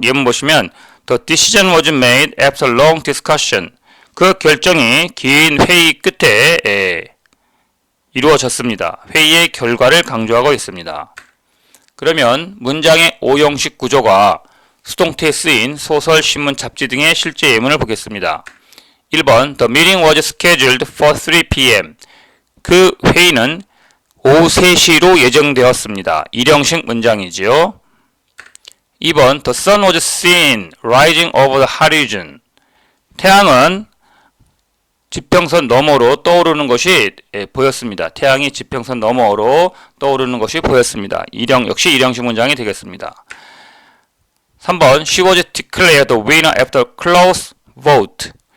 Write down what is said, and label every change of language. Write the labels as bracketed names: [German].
[Korean] 예문 보시면 [English] The decision was made after long discussion. [Korean] 그 결정이 긴 회의 끝에 이루어졌습니다. 회의의 결과를 강조하고 있습니다. 그러면 문장의 오형식 구조가 수동태에 쓰인 소설, 신문, 잡지 등의 실제 예문을 보겠습니다. [English] 1번 The meeting was scheduled for 3 p.m. [Korean] 그 회의는 오후 3시로 예정되었습니다. 일형식 문장이지요. [English] 2번 The sun was seen rising over the horizon. [Korean] 태양은 지평선 너머로 떠오르는 것이 보였습니다. 태양이 지평선 너머로 떠오르는 것이 보였습니다. 역시 일형식 문장이 되겠습니다. [English] 3번 She was declared the winner after close vote.